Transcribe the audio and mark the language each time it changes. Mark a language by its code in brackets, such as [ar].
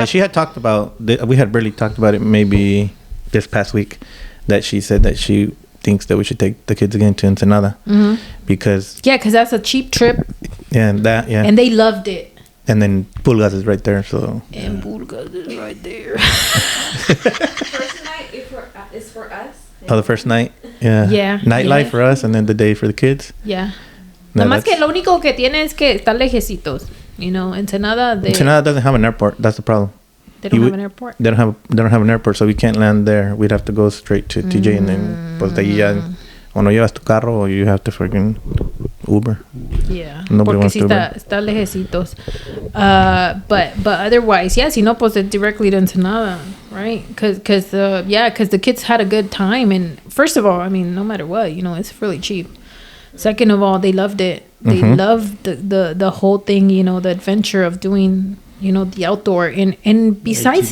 [en] But she had talked about, we had barely talked about it maybe this past week, that she said that she thinks that we should take the kids again to Ensenada because that's a cheap trip. And they loved it. And then Pulgas is right there, so Pulgas is right there. First night is for us. The first night, nightlife for us, and then the day for the kids. [es] Nomás que lo único que tiene es que está lejecitos, [en] you know. Ensenada doesn't have an airport. That's the problem. They don't have an airport. They don't have an airport, so we can't land there. We'd have to go straight to TJ, and then [es] pues de ahí ya, o no llevas tu carro, [en] or you have to freaking Uber. [es] Yeah, porque sí está lejecitos. [en] But otherwise, [es] si no, pues [en] directly to Ensenada, right? Because the kids had a good time, and first of all, I mean, no matter what, you know, it's really cheap. Second of all, they loved it. They loved the whole thing, you know, the adventure of doing, you know, the outdoor, and besides